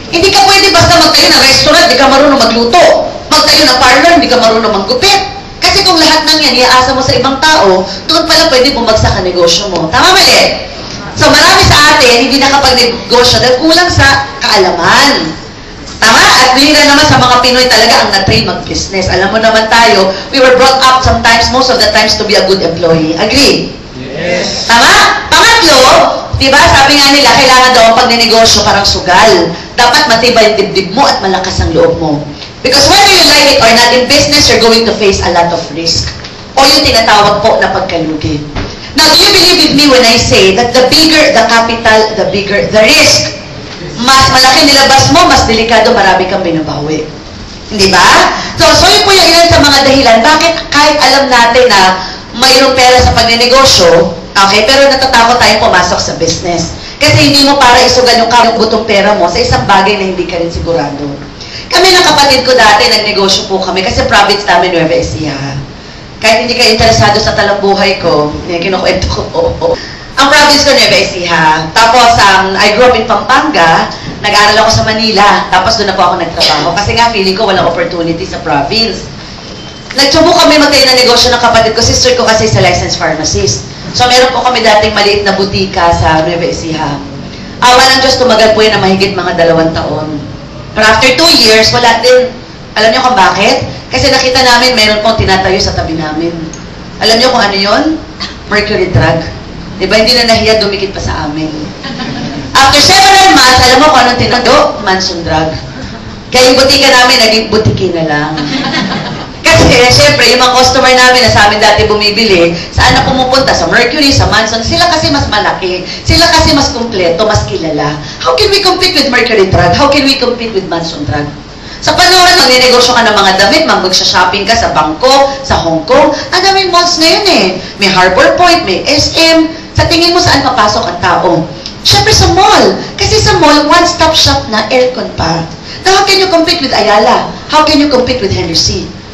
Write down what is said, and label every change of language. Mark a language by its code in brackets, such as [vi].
[tl] Hindi ka pwede basta magtayo ng restaurant, hindi ka marunong magluto. Magtayo ng parlor, hindi ka marunong manggupit. Kasi kung lahat ng yan, iaasa mo sa ibang tao, doon pala pwede bumagsak ang negosyo mo. Tama mali? So marami sa atin, hindi nakapag-negosyo dahil kulang sa kaalaman. Tama? At bihira naman sa mga Pinoy talaga ang na-train mag-business. Alam mo naman tayo, [en] we were brought up sometimes, most of the times, to be a good employee. Agree? Yes. [tl] Tama? Pangatlo, diba, sabi nga nila, kailangan daw ang pagnenegosyo parang sugal. Dapat matibay yung dibdib mo at malakas ang loob mo. [en] Because whether you like it or not, in business, you're going to face a lot of risk. [tl] O yung tinatawag po na pagkalugi. [en] Now, do you believe with me when I say that the bigger the capital, the bigger the risk? [tl] Mas malaki nilabas mo, mas delikado, marami kang binabawi. Hindi ba? So yun po yung ilan sa mga dahilan. Bakit kahit alam natin na mayroong pera sa pagnenegosyo, okay, pero natatakot tayong pumasok sa business. Kasi hindi mo para isugal yung butong pera mo sa isang bagay na hindi ka rin sigurado. Kami ng kapatid ko dati, nagnegosyo po kami kasi province namin, Nueva Ecija. Kahit hindi ka interesado sa talambuhay ko, kinukwento ko po. Ang province ko, Nueva Ecija. Tapos, [en] I grew up in Pampanga, [tl] nag-aral ako sa Manila, tapos doon na po ako nagtrabaho. Kasi nga, feeling ko walang opportunity sa province. Nagsubo kami magtayo ng negosyo ng kapatid ko, sister ko kasi sa licensed pharmacist. So, meron po kami dating maliit na butika sa Nueva Ecija. Awa ng Diyos, tumagal po yan na mahigit mga 2 taon. Pero [en] after 2 years, [tl] wala din. Alam niyo kung bakit? Kasi nakita namin, mayroon pong tinatayo sa tabi namin. Alam niyo kung ano yun? Mercury drug. Diba, hindi na nahiya, dumikit pa sa amin. After several months, alam mo kung anong tinado? Manson drug. Kaya yung butika namin, naging butiki na lang. Kasi, syempre, yung mga customer namin na sa amin dati bumibili, saan na pumupunta? Sa Mercury, sa Manson. Sila kasi mas malaki. Sila kasi mas kumpleto, mas kilala. [en] How can we compete with Mercury drug? How can we compete with Manson drug? [tl] Sa panahon, magninegosyo ka ng mga damit, mag-shopping ka sa Bangkok, sa Hong Kong. Ang daming malls ngayon eh. May Harbor Point, may SM. Sa tingin mo saan papasok ang tao? Syempre sa mall. Kasi sa mall, one-stop shop na aircon pa. [en] Now, how can you compete with Ayala? How can you compete with Henry C?